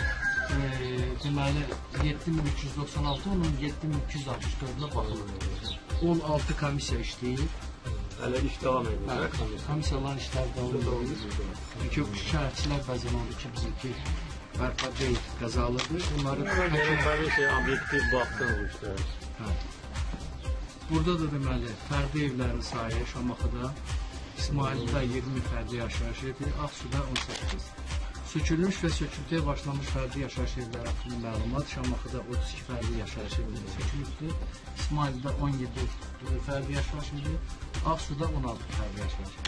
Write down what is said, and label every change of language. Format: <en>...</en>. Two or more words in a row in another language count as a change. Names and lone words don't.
<az>Deməli, 7396, onun 7264-nə baxılır. 16 komissiya işləyir. Hələ iş devam edilir. Komissiyaların işləri davam edir. Çünki şikayətçilər bəzən olur ki, bizimki bərpa deyil, qəzalıdır. Bunları</az> <tr>Benim şey objektif baktım bu işlere.</tr> <az>burada da deməli, fərdi evlərin sayı Şamaxıda, İsmaildə 20 fərdi yaşayış evi, Ağsuda 18. Sökülmüş və söküntüyə başlamış fərdi yaşayış evləri haqqında məlumat Şamaxıda 32 fərdi yaşayış evləri sökülübdür. İsmaildə 17 fərdi yaşayış evi, Ağsuda 16 fərdi yaşayış evi.</az>